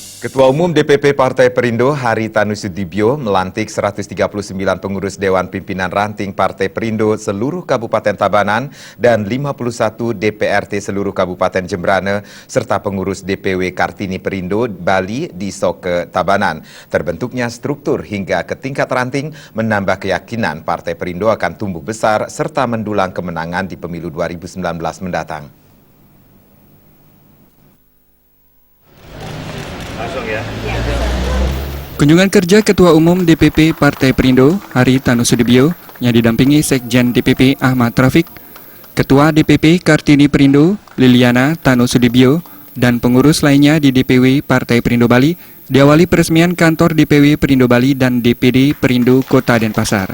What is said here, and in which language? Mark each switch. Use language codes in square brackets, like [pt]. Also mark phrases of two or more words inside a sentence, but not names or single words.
[id] Ketua Umum DPP Partai Perindo Haritanu Sudibyo melantik 139 pengurus Dewan Pimpinan Ranting Partai Perindo seluruh Kabupaten Tabanan dan 51 DPRT seluruh Kabupaten Jembrana serta pengurus DPW Kartini Perindo Bali di Soke Tabanan. Terbentuknya struktur hingga ke tingkat ranting menambah keyakinan Partai Perindo akan tumbuh besar serta mendulang kemenangan di pemilu 2019 mendatang. Kunjungan kerja Ketua Umum DPP Partai Perindo Haritanu Sudibyo yang didampingi Sekjen DPP Ahmad Rafiq, Ketua DPP Kartini Perindo Liliana Tanu Sudibyo, dan pengurus lainnya di DPW Partai Perindo Bali diawali peresmian kantor DPW Perindo Bali dan DPD Perindo Kota Denpasar.